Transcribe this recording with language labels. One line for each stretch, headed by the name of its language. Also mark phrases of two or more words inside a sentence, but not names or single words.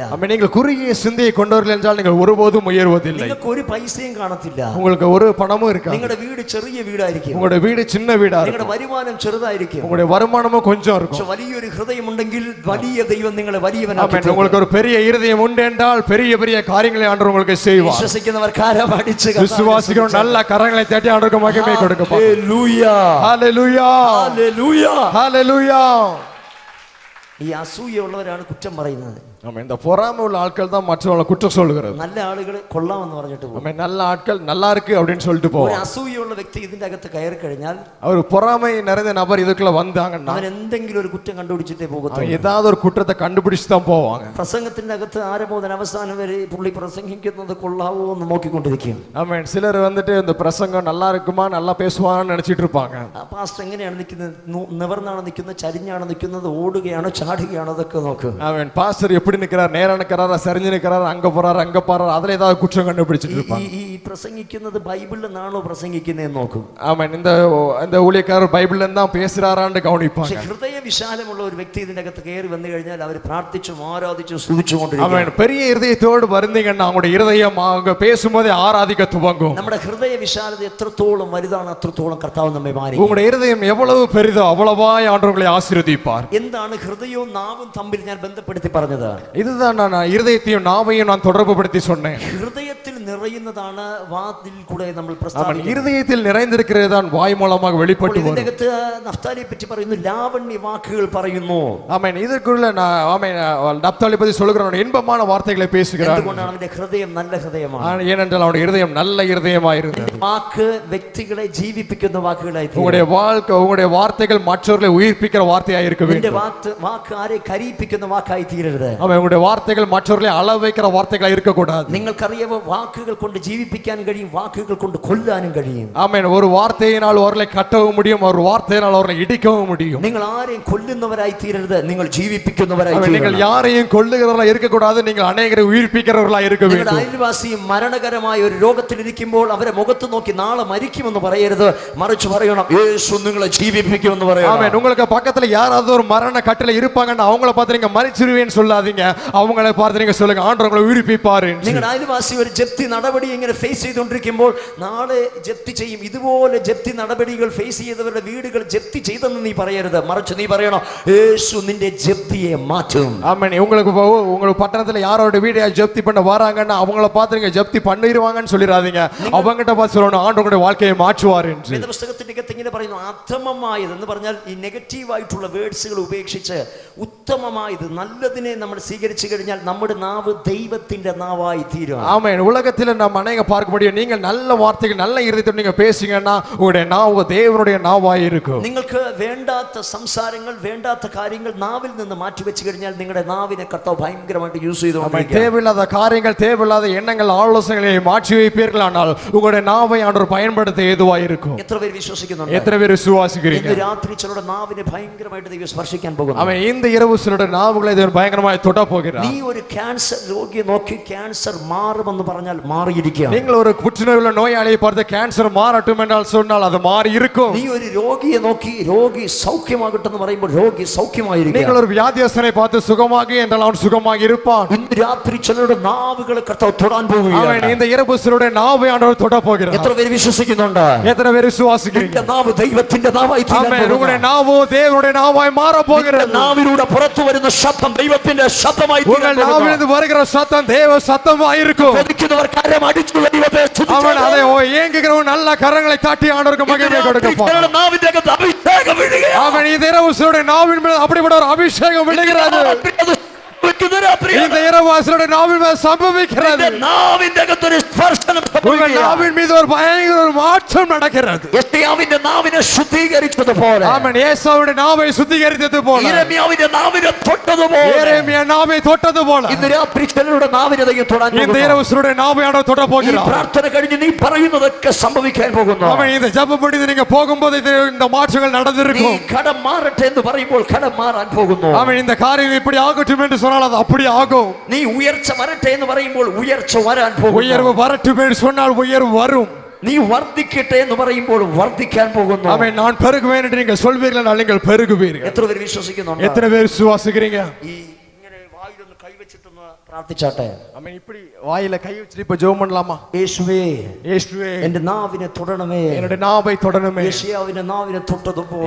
Tamil: ஆமென் நீங்கள் குறுகிய சிந்தையை கொண்டவர்கள் என்றால் நீங்கள் ஒருபோதும் உயர்வதில்லை.
Malayalam: നിങ്ങൾക്ക് ഒരു പൈസയും കാണത്തില്ല,
Tamil: உங்களுக்கு ஒரு பணமும் இருக்காது.
Malayalam: നിങ്ങളുടെ വീട് ചെറിയ വീടായിരിക്കും,
Tamil: உங்களுடைய வீடு சின்ன வீடா
Malayalam: നിങ്ങളുടെ
Tamil: இருக்கும்,
Malayalam: വരുമാനം ചെറുതായിരിക്കും,
Tamil: உங்களுடைய வருமானமும் கொஞ்சம்
Malayalam: പക്ഷെ
Tamil: இருக்கும்.
Malayalam: വലിയൊരു ഹൃദയമുണ്ടെങ്കിൽ വലിയ ദൈവം നിങ്ങളെ വലിയവനാക്കി
Tamil: ஆமென்
Malayalam: തീർക്കും.
Tamil: உங்களுக்கு ஒரு பெரிய இருதயம் உண்டு என்றால் பெரிய பெரிய காரியங்களை ஆண்டவர் உங்களுக்கு செய்வார்.
Malayalam: വിശ്വസിക്കുന്നവർ കരമടിച്ച്
Tamil: விசுவாசிக்கிறோம் நல்ல கரங்களை தட்டி ஆண்டவருக்கு மகிமை கொடுக்க.
Malayalam: ഹല്ലേലൂയ
Tamil: ஹalleluya
Malayalam: ഹല്ലേലൂയ.
Tamil: ஹalleluya.
Malayalam: ഈ അസൂയുള്ളവരാണ് കുറ്റം പറയുന്നത്.
Tamil: ஆமென் இந்த பொறாமை உள்ள ஆட்கள் தான் மற்றவங்களை குற்றம் சொல்கிறது.
Malayalam: നല്ല ആളുകൾ കൊള്ളാമെന്ന് പറഞ്ഞിട്ട് പോകും.
Tamil: ஆமென் நல்ல ஆட்கள் நல்லா இருக்கு அப்படின்னு சொல்லிட்டு
Malayalam: ഒരു
Tamil: போவாங்க.
Malayalam: അസൂയുള്ള വ്യക്തി ഇതിന്റെ അകത്ത് കയറി കഴിഞ്ഞാൽ
Tamil: அவர் பொறாமை நிறைந்த நபர் இதுக்குள்ள வந்தாங்கன்னா
Malayalam: അവൻ എന്തെങ്കിലും ഒരു കുറ്റം കണ്ടുപിടിച്ചിട്ടേ
Tamil: அவங்க
Malayalam: പോകത്തുള്ളൂ.
Tamil: ஏதாவது ஒரு குற்றத்தை കണ്ടുപിടിച്ച് தான் പോவாங்க.
Malayalam: പ്രസംഗത്തിന്റെ അകത്ത് ആരംഭം മുതൽ അവസാനം വരെ പുള്ളി പ്രസംഗിക്കുന്നത് കൊള്ളാവോ എന്ന് നോക്കിക്കൊണ്ടിരിക്കും.
Tamil: ஆமென் சிலர் வந்துட்டு இந்த பிரசங்கம் நல்லா இருக்குமா நல்லா பேசுவான்னு நினைச்சிட்டு இருப்பாங்க.
Malayalam: പാസ്റ്റർ എങ്ങനെയാണ് നിൽക്കുന്നത്, നിവർന്നാണ് നിൽക്കുന്നത്, ചരിഞ്ഞാണ് നിൽക്കുന്നത്, ഓടുകയാണോ ചാടുകയാണോ അതൊക്കെ നോക്കും.
Tamil: ஆமென் பாஸ்டர் எப்படி நிக்கிறார், நேரா நிக்கிறாரா, சரிஞ்சு நிக்கிறாரா, அங்க போறாரு அங்க போறாரு, அதுல ஏதாவது குற்றம் கண்டுபிடிச்சிட்டு இருப்பாங்க.
Malayalam: ഈ പ്രസംഗിക്കുന്നത് ബൈബിളിൽ നിന്നാണോ പ്രസംഗിക്കുന്നതെന്ന് നോക്കും.
Tamil: ஆமென் இந்த ஊழியக்காரர் பைபிள்ல இருந்தா பேசுறாரான்னு கவனிப்பாங்க.
Malayalam: പക്ഷെ ഹൃദയ വിശാലമുള്ള ഒരു വ്യക്തി ഇതിന്റെ അകത്ത് കയറി വന്നു കഴിഞ്ഞാൽ അവർ പ്രാർത്ഥിച്ചും ആരാധിച്ചും സ്തുതിച്ചുകൊണ്ടിരിക്കും.
Tamil: ஆமென் பெரிய இருதயத்தோடு வருந்தீங்கன்னா அவங்களுடைய இருதயம் அவங்க பேசும்போதே ஆராதிக்க துவங்கும்.
Malayalam: നമ്മുടെ ഹൃദയ വിശാലത എത്രത്തോളം വലുതാണ് അത്രത്തോളം കർത്താവ് നമ്മെ മാനിക്കും.
Tamil: உங்களுடைய இருதயம் எவ்வளவு பெரிதோ அவ்வளவாய் ஆண்டவர் உங்களை ஆசீர்வதிப்பார்.
Malayalam: എന്താണ് ഹൃദയവും നാവും തമ്മിൽ ഞാൻ ബന്ധപ്പെടുത്തി പറഞ്ഞത്?
Tamil: இதுதான் நான் இருதயத்தையும் நாவையும் நான் தொடர்புபடுத்தி சொன்னேன்.
Malayalam: ഹൃദയത്തിൽ നിറയുന്നതാണ് വാതിൽ കൂടെ നമ്മൾ
Tamil: ஆமென்
Malayalam: പ്രസ്താവിക്കുന്നത്.
Tamil: இருதயத்தில் நிறைந்திருக்கிறது தான் வாய் மூலமாக வெளிப்பட்டு
Malayalam: ഇതിന്റെ
Tamil: வரும்.
Malayalam: അകത്ത് നഫ്താലിയെ പറ്റി പറയുന്നു, ലാവണ്യ വാക്കുകൾ പറയുന്നു.
Tamil: ஆமென் இதற்குள்ள நான் ஆமென் நப்தாலி பத்தி சொல்லுகிறேன், இன்பமான வார்த்தைகளை பேசுகிறார்.
Malayalam: എന്തുകൊണ്ടാണ്? അവന്റെ ഹൃദയം നല്ല ഹൃദയമാണ്.
Tamil: ஏனென்றால் அவனுடைய இருதயம் நல்ல இருதயமாய் இருந்தது.
Malayalam: വാക്ക് വ്യക്തികളെ ജീവിപ്പിക്കുന്ന വാക്കുകളായി തീരും.
Tamil: உங்களுடைய வாழ்க்கை உங்களுடைய வார்த்தைகள் மற்றவர்களை உயிர்ப்பிக்கிற வார்த்தையாய் இருக்க
Malayalam: നിന്റെ
Tamil: வேண்டும்.
Malayalam: വാക്ക് ആരെ കരീപ്പിക്കുന്ന വാക്കായി തീരരുത്.
Tamil: ஆமென் உங்களுடைய வார்த்தைகள் மற்றவர்களை அள வைக்கிற வார்த்தைகளா இருக்க கூடாது.
Malayalam: നിങ്ങൾക്കറിയാവോ, വാക്ക് വാക്കുകൾ കൊണ്ട് ജീവിപ്പിക്കാൻ കഴിയും, വാക്കുകൾ കൊണ്ട് കൊല്ലാനും കഴിയും.
Tamil: ஆமென். ஒரு வார்த்தையினால் அவர்களை கட்டவும் முடியும், ஒரு வார்த்தையினால் அவர்களை இடிக்கவும் முடியும்.
Malayalam: നിങ്ങൾ ആരെയും കൊല്ലുന്നവരായി തീരരുത്, നിങ്ങൾ ജീവിപ്പിക്കുന്നവരായി
Tamil: நீங்கள் யாரையும் கொல்லுகிறவர்களா இருக்க கூடாது, நீங்கள் அநேகரை உயிர்ப்பிக்கிறவர்களா இருக்க வேண்டும்.
Malayalam: അയൽവാസി മരണകരമായ ഒരു രോഗത്തിലിരിക്കുമ്പോൾ അവരെ മുഖത്ത് നോക്കി നാളെ മരിക്കുമെന്ന് പറയരുത്, മറിച്ച് പറയണം യേശു നിങ്ങളെ ജീവിപ്പിക്കുമെന്ന് പറയണം.
Tamil: ஆமென். உங்களுக்கு பக்கத்துல யாராவது ஒரு மரண கட்டில இருப்பாங்கன்னா அவங்கள பார்த்து நீங்க மரிச்சிருவேன்னு சொல்லாதீங்க, அவங்கள பார்த்து நீங்க சொல்லுங்க ஆண்டவர் உங்களை உயிர்ப்பிப்பார்.
Malayalam: നിങ്ങളുടെ അയൽവാസി ഒരു ജപ്തി നടപടി ഇങ്ങനെ ഫേസ് ചെയ്തുകൊണ്ടിരിക്കുമ്പോൾ നാളെ ജപ്തി ചെയ്യും, ഇതുപോലെ ജപ്തി നടപടികൾ ഫേസ് ചെയ്തവരുടെ വീടുകൾ ജപ്തി ചെയ്തെന്ന് നീ പറയരുത്, മറിച്ച് നീ പറയണം യേശു നിന്റെ ജപ്തിയെ മാറ്റും.
Tamil: ஆமென். உங்களுக்கு உங்க பட்டணத்துல யாரோட வீடை ஜப்தி பண்ண வராங்கன்னா அவங்கள பார்த்து நீங்க ஜப்தி பண்ணிடுவாங்கன்னு சொல்லிடாதீங்க, அவங்ககிட்ட பார்த்து சொல்லணும் ஆண்டவர் உங்களுடைய வாழ்க்கையை മാറ്റുവാർ என்று.
Malayalam: വേദപുസ്തകത്തിന്റെ അകത്ത് ഇങ്ങനെ പറയുന്നു, അധമമായത് എന്ന് പറഞ്ഞാൽ ഈ നെഗറ്റീവ് ആയിട്ടുള്ള വേർഡ്സുകൾ ഉപേക്ഷിച്ച് ഉത്തമമായത് നല്ലതിനെ നമ്മൾ സ്വീകരിച്ചു കഴിഞ്ഞാൽ നമ്മുടെ നാവ് ദൈവത്തിന്റെ നാവായി തീരും.
Tamil: ஆமென். உலகத்துல நம்ம அநேக பார்க்க முடியும், நீங்க நல்ல வார்த்தைகள் நல்ல இருதயத்தோட நீங்க பேசுங்கன்னா உங்களுடைய நாவு தேவனுடைய நாவாய் இருக்கும்.
Malayalam: നിങ്ങൾക്ക് വേണ്ടാത്ത സംസാരങ്ങൾ വേണ്ടാത്ത കാര്യങ്ങൾ നാവിൽ നിന്ന് മാറ്റി വെച്ച് കഴിഞ്ഞാൽ നിങ്ങളുടെ നാവിനെ കർത്താവ് ഭയങ്കരമായിട്ട് യൂസ് ചെയ്തുകൊണ്ടിരിക്കും.
Tamil: தேவையில்லாத காரியங்கள் தேவையில்லாத எண்ணங்கள் ஆலோசனைகளை மாற்றி வைப்பீர்களானால் உங்களுடைய நாவை ஆண்டவர் பயன்படுத்த ஏதுவாய் இருக்கும்.
Malayalam: എത്ര പേര് വിശ്വസിക്കുന്നുണ്ട്?
Tamil: எத்தனை பேர் விசுவாசிக்கிறீங்க?
Malayalam: ഇന്ന് രാത്രി ചിലരുടെ നാവിനെ ഭയങ്കരമായിട്ട് ദൈവം സ്പർശിക്കാൻ പോകുന്നു.
Tamil: அவன் இந்த இரவு சிலருடைய நாவுகளை தேவன் பயங்கரமாய் தொட போகிறார்.
Malayalam: നീ ഒരു ക്യാൻസർ രോഗിയെ നോക്കി ക്യാൻസർ മാറുമെന്ന് പറഞ്ഞാൽ മാറിയിരിക്കുക.
Tamil: நீங்கள் ஒரு புற்றுநோயுள்ள நோயாளியை பார்த்து கேன்சர் மாறட்டும் என்றால் சொன்னால் அது மாறி இருக்கும்.
Malayalam: നീ ഒരു രോഗിയെ നോക്കി രോഗി സൗഖ്യമാകട്ടെ എന്ന് പറയുമ്പോൾ രോഗി സൗഖ്യമായിരിക്കും.
Tamil: நீங்கள் ஒரு வியாதியஸ்தனை பார்த்து சுகமாகி என்றால் அவன் சுகமாகி இருப்பான்.
Malayalam: ഇന്ന് രാത്രി ചിലരുടെ നാവുകളെ കർത്താവ് തൊടാൻ പോകുകയാണ്.
Tamil: அவன் இந்த இரவு சிலருடைய நாவை ஆண்டவர் தொட போகிறார்.
Malayalam: എത്ര പേര് വിശ്വസിക്കുന്നുണ്ട്?
Tamil: எத்தனை பேர் விசுவாசிக்கிறீங்க?
Malayalam: നിന്റെ നാവ് ദൈവത്തിന്റെ നാവായി തീരാൻ പോകുന്നു.
Tamil: உங்களுடைய நாவோ தேவனுடைய நாவாய் மாற போகிறது.
Malayalam: നാവിലൂടെ പുറത്തു വരുന്ന ശബ്ദം ദൈവത്തിന്റെ ശബ്ദമായി തീരാൻ
Tamil: உங்கள் നാവിலிருந்து வருகிற சத்தம் தேவ சத்தமாய் இருக்கும்.
Malayalam: കൊതിക്കുന്നവർ കരം അടിച്ചു ദൈവത്തെ സ്തുതിച്ചു.
Tamil: அவன் அதை ஏங்குகிறவன் நல்ல கரங்களை தட்டி ஆண்டவருக்கு மகிமை கொடுப்பான்.
Malayalam: നാവിന്റെ അകത്ത് അഭിഷേകം വീഴുകയാണ്.
Tamil: அவன் இந்த இரவு சிலருடைய நாவின் மேல் அப்படிப்பட்ட ஒரு அபிஷேகம் விழுகிறது. இந்த இரவு சிலருடைய நாவின் மேல் சம்பவிக்கிறது.
Malayalam: നാവിന്റെ അകത്ത് ഒരു സ്പർശനം
Tamil: உங்கள் நாவின் மீது ஒரு பயங்கர ஒரு மாற்றம் நடக்கிறது.
Malayalam: യെശയ്യാവിന്റെ നാവിനെ ശുദ്ധീകരിച്ചതുപോലെ,
Tamil: ஆமென். ஏசாவுடைய நாவை சுத்திகரித்தது போல,
Malayalam: യിരെമ്യാവിന്റെ നാവിനെ തൊട്ടതുപോലെ,
Tamil: യെരേമിയ നാவை தொட்டது போல
Malayalam: ഇന്ന് രാത്രി ചിലരുടെ നാവിനെ ദൈവം തൊടാൻ
Tamil: இந்த
Malayalam: പോകുന്നു.
Tamil: இரவு சிலருடைய நாவை ஆண்டவர் தொட
Malayalam: ഈ
Tamil: போகிறார்.
Malayalam: പ്രാർത്ഥന കഴിഞ്ഞ് നീ പറയുന്നതൊക്കെ സംഭവിക്കാൻ പോകുന്നു.
Tamil: அவன் இந்த ஜெபம் பண்ணி நீங்க போகும்போது இந்த மாற்றங்கள்
Malayalam: നീ
Tamil: நடந்திருக்கும்.
Malayalam: കടം മാറട്ടെ എന്ന് പറയുമ്പോൾ കടം മാറാൻ പോകുന്നു.
Tamil: அவன் இந்த காரியம் இப்படி ஆகட்டும் என்று சொன்னால் அது அப்படி ஆகும்.
Malayalam: നീ ഉയർച്ച വരട്ടെ എന്ന് പറയുമ്പോൾ ഉയർച്ച വരാൻ പോകുന്നു.
Tamil: உயர்வு வரட்டும் என்று சொன்னால் உயர்வு வரும்.
Malayalam: നീ വർദ്ധിക്കട്ടെ എന്ന് പറയുമ്പോൾ വർദ്ധിക്കാൻ പോകുന്നു.
Tamil: அவன் நான் பெருகுவேன் என்று நீங்கள் சொல்வீர்கள், நீங்கள் பெருகுவீர்கள்.
Malayalam: എത്ര പേര് വിശ്വസിക്കുന്നുണ്ട്?
Tamil: எத்தனை பேர் விசுவாசிக்கிறீங்க?
Malayalam: ഈ ഇങ്ങനെ വായിലൊന്ന് കൈവച്ചിട്ടൊന്ന് പ്രാർത്ഥിച്ചാട്ടെ.
Tamil: அவன் இப்படி வாயில கை வச்சிட்டு இப்ப ஜெபம் பண்ணலாமா?
Malayalam: യേശുവേ,
Tamil: இயேசுவே
Malayalam: എന്റെ നാവിനെ തൊടണമേ.
Tamil: என்னுடைய நாவை தொடணுமே.
Malayalam: യെശയ്യാവിന്റെ നാവിനെ തൊട്ടതുപോലെ,